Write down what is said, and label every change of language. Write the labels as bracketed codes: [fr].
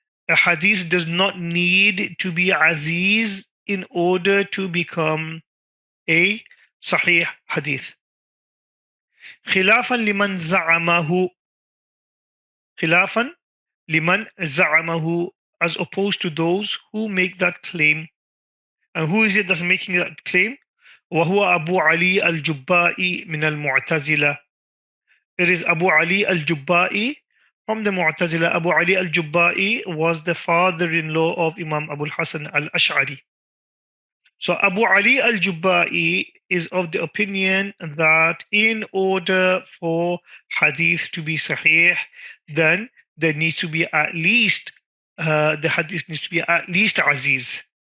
[en] A hadith does not need to be aziz in order to become a sahih hadith. [ar] خلافا لمن زعمه. خلافا لمن زعمه, [en] as opposed to those who make that claim. And who is it that's making that claim? [ar] وهو أبو علي الجبائي من المعتزلة. [en] It is Abu Ali al-Jubba'i from the Mu'tazila. Abu Ali al-Jubba'i was the father-in-law of Imam Abu al-Hasan al-Ash'ari. So Abu Ali al-Jubba'i is of the opinion that in order for hadith to be sahih, then there needs to be at least, the hadith needs to be at least aziz.